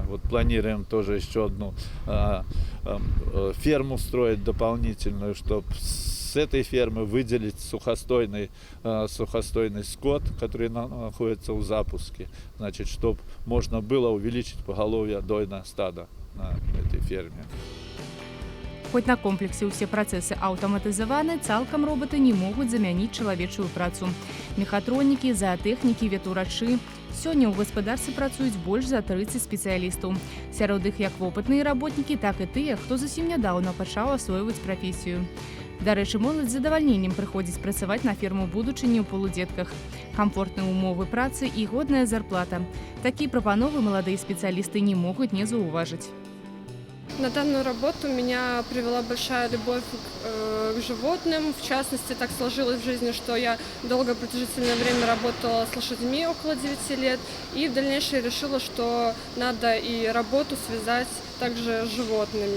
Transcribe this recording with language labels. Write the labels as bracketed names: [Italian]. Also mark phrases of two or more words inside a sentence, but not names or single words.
[Russian] Вот планируем тоже еще одну ферму строить дополнительную, чтобы с этой фермы выделить сухостойный скот, который находится в запуске. Значит, чтобы можно было увеличить поголовье дойного стада на этой ферме. [Belarusian] Хоць на комплексе ўсе працэсы аўтаматызаваны, цалкам роботы не могуць замяніць чалавечую працу. Мехатронікі, заатэхнікі, ветурачы. Сёння ў гаспадарцы працуюць больш за 30 спецыялістаў. Сярод іх як вопытныя работнікі, так і тыя, хто зусім нядаўна пачаў асвойваць прафесію. Дарэчы, моладзь з задавальненнем прыходзіць працаваць на ферму будучыні ў полудзетках. Камфортныя умовы працы і годная зарплата. Такія прапановы маладыя спецыялісты не могуць не заўважыць. [Russian] На данную работу меня привела большая любовь к животным. В частности, так сложилось в жизни, что я долгое продолжительное время работала с лошадьми, около 9 лет. И в дальнейшем решила, что надо и работу связать также с животными.